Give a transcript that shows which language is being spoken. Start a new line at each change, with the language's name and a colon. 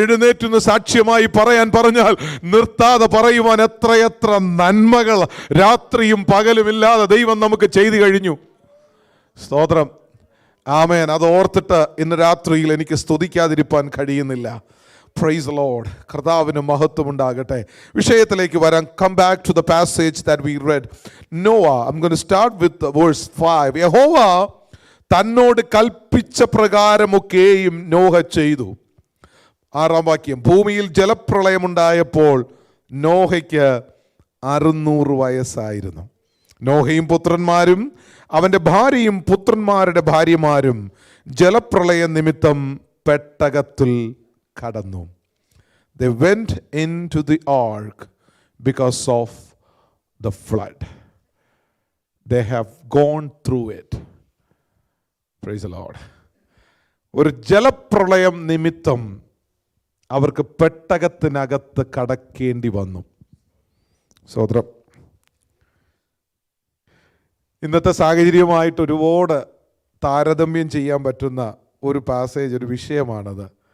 Malayalam: എഴുന്നേറ്റുന്ന സാക്ഷ്യമായി പറഞ്ഞാൽ നിർത്താതെ പറയുവാൻ എത്രയെത്ര നന്മകൾ രാത്രിയും പകലുമില്ലാതെ ദൈവം നമുക്ക് ചെയ്തു കഴിഞ്ഞു. സ്തോത്രം. ആമേൻ. അത് ഓർത്തിട്ട് ഇന്ന് രാത്രിയിൽ എനിക്ക് സ്തുതിക്കാതിരിക്കാൻ കഴിയുന്നില്ല.
English: Praise the Lord.
Malayalam: കർത്താവിന് മഹത്വം ഉണ്ടാകട്ടെ. വിഷയത്തിലേക്ക് വരാം.
English: Come back to the passage that we read. Noah. I'm going to start with verse 5.
Malayalam: യഹോവ തന്നോട് കൽപ്പിച്ച പ്രകാരമൊക്കെയും നോഹ ചെയ്തു. 6-ാം വാക്യം. ഭൂമിയിൽ ജലപ്രളയമുണ്ടായപ്പോൾ നോഹയ്ക്ക് 600 വയസ്സായിരുന്നു. നോഹയും പുത്രന്മാരും അവൻ്റെ ഭാര്യയും പുത്രന്മാരുടെ ഭാര്യമാരും ജലപ്രളയ നിമിത്തം പെട്ടകത്തിൽ കടന്നു.
English: They went into the ark because of the flood. They have gone through it. Praise the Lord.
Malayalam: ഒരു ജലപ്രളയം നിമിത്തം അവർക്ക് പെട്ടകത്തിനകത്ത് കടക്കേണ്ടി വന്നു. സ്തോത്രം. ഇന്നത്തെ സാഹചര്യവുമായിട്ട് ഒരുപാട് താരതമ്യം ചെയ്യാൻ പറ്റുന്ന ഒരു പാസേജ്, ഒരു വിഷയമാണത്.